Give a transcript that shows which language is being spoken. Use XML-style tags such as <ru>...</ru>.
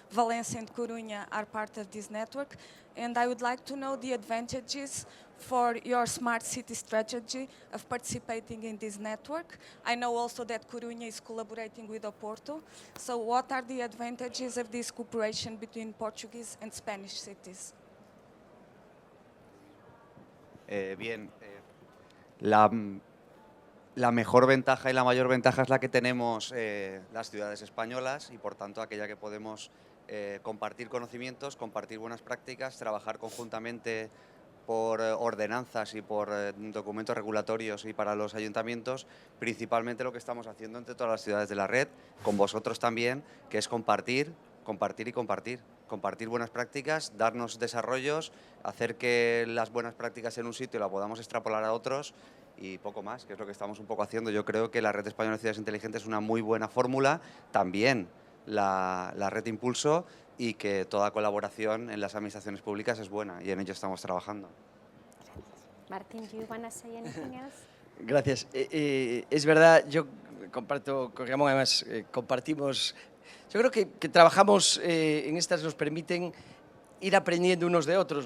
<en>Valencia and Coruña are part of this network, and I would like to know the advantages for your smart city strategy of participating in this network. I know also that Coruña is collaborating with Oporto, so what are the advantages of this cooperation between Portuguese and Spanish cities?</en> <es>Bien, la mejor ventaja y la mayor ventaja es la que tenemos las ciudades españolas y por tanto aquella que podemos compartir conocimientos, compartir buenas prácticas, trabajar conjuntamente por ordenanzas y por documentos regulatorios y para los ayuntamientos, principalmente lo que estamos haciendo entre todas las ciudades de la red, con vosotros también, que es compartir, compartir y compartir. Compartir buenas prácticas, darnos desarrollos, hacer que las buenas prácticas en un sitio la podamos extrapolar a otros y poco más, que es lo que estamos un poco haciendo. Yo creo que la Red Española de Ciudades Inteligentes es una muy buena fórmula, también la Red Impulso, y que toda colaboración en las administraciones públicas es buena y en ello estamos trabajando.</es> <en>Martín, do you want to say anything else?</en> <es>Gracias. Es verdad, yo comparto con Ramón, además compartimos. Yo creo que trabajamos en estas, nos permiten ir aprendiendo unos de otros.</es>